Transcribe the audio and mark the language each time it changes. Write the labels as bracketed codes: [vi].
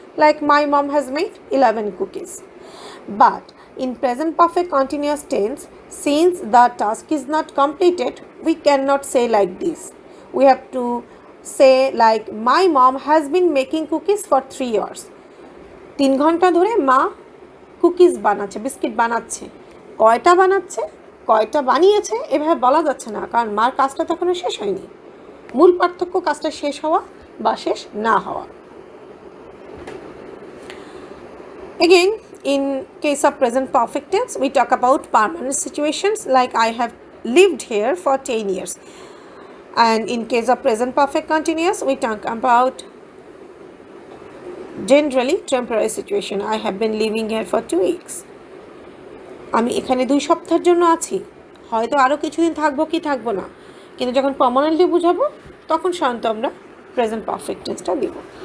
[en] Like my mom has made 11 cookies. But in present perfect continuous tense, since the task is not completed, we cannot say like this. We have to say like, my mom has been making cookies for 3 hours. [bn] 3 ঘন্টা ধরে মা cookies বানাচ্ছে, biscuit বানাচ্ছে। কয়টা বানাচ্ছে, কয়টা বানিয়েছে এভাবে বলা যাচ্ছে না, কারণ মার কাজটা তো এখনো শেষ হয়নি। মূল পার্থক্য কাজটা শেষ হওয়া বা শেষ না হওয়া। [en] Again, in case of present perfect tense, we talk about permanent situations, like I have lived here for 10 years. And in case of present perfect continuous, we talk about generally temporary situation. I have been living here for 2 weeks. [bn] আমি এখানে 2 সপ্তাহের জন্য আছি, হয়তো আরও কিছুদিন থাকবো কি থাকবো না, কিন্তু যখন পার্মানেন্টলি বুঝাবো তখন সাধারণত আমরা প্রেজেন্ট পারফেক্ট টেন্সটা দিব।